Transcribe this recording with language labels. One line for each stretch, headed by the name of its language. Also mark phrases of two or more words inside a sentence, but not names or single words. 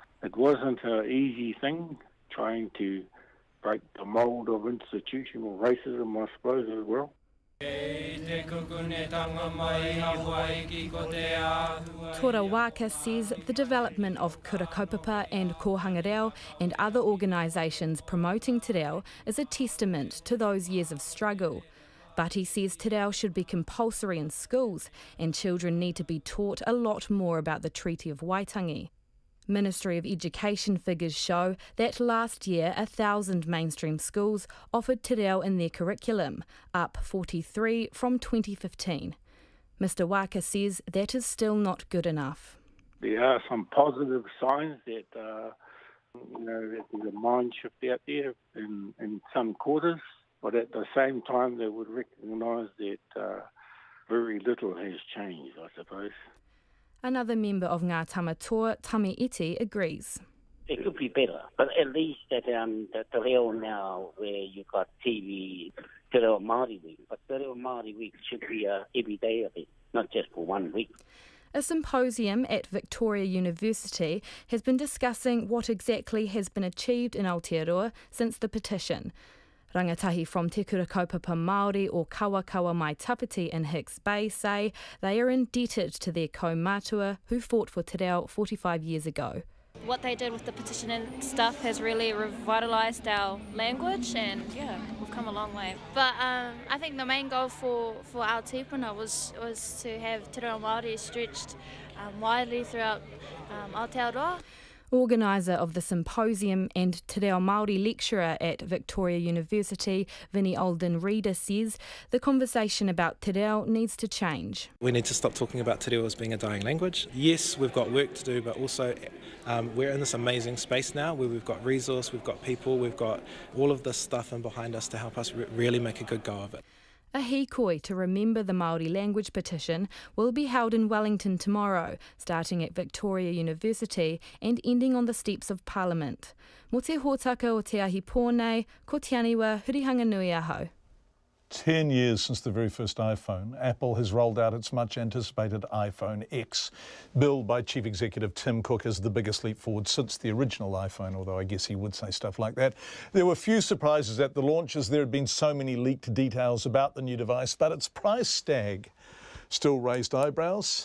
English: It wasn't an easy thing trying to break the mould of institutional racism, I suppose, as well. Tora Waka says the development of Kura Kaupapa and Kohanga Reo and other organisations promoting
Māori: te reo
English: is a testament to those years of struggle. But he says
Māori: te reo
English: should be compulsory in schools and children need to be taught a lot more about the Treaty of Waitangi. Ministry of Education figures show that last year 1,000 mainstream schools offered
Māori: te reo
English: in their curriculum, up 43 from 2015. Mr Waka says that is still not good enough. There are some positive signs that, that there's a mind shift out there in some quarters, but at the same time they would recognise that very little has changed, I suppose. Another member of Ngā Tamatoa, Tami Iti, agrees. It could be better, but at least that
Māori: te reo
English: now, where you've got TV,
Māori: te reo Māori
English: week, but
Māori: te reo Māori
English: week should be every day of it, not just for 1 week. A symposium at Victoria University has been discussing what exactly has been achieved in Aotearoa since the petition. Rangatahi from Te Kura Kaupapa Māori or Kawakawa Mai Tapiti in Hicks Bay say they are indebted to their kaumātua who fought for
Māori: te reo
English: 45 years ago. What they did with the petition and stuff has really revitalised our language, and yeah, we've come a long way. But I think the main goal for our tūpuna was to have
Māori: te reo Māori
English: stretched widely throughout Aotearoa. Organiser of the symposium and
Māori: te reo Māori
English: lecturer at Victoria University, Vinnie Alden-Reader, says the conversation about
Māori: te reo
English: needs to change. We need to stop talking about
Māori: te reo
English: as being a dying language. Yes, we've got work to do, but also we're in this amazing space now where we've got resource, we've got people, we've got all of this stuff in behind us to help us really make a good go of it. A hikoi to remember the Māori language petition will be held in Wellington tomorrow, starting at Victoria University and ending on the steps of Parliament.
Māori: Mo te hōtaka o te ahi pōnei, ko te aniwa hurihanga nui aho.
English: 10 years since the very first iPhone, Apple has rolled out its much-anticipated iPhone X. Billed by Chief Executive Tim Cook as the biggest leap forward since the original iPhone, although I guess he would say stuff like that. There were few surprises at the launch as there had been so many leaked details about the new device, but its price tag still raised eyebrows.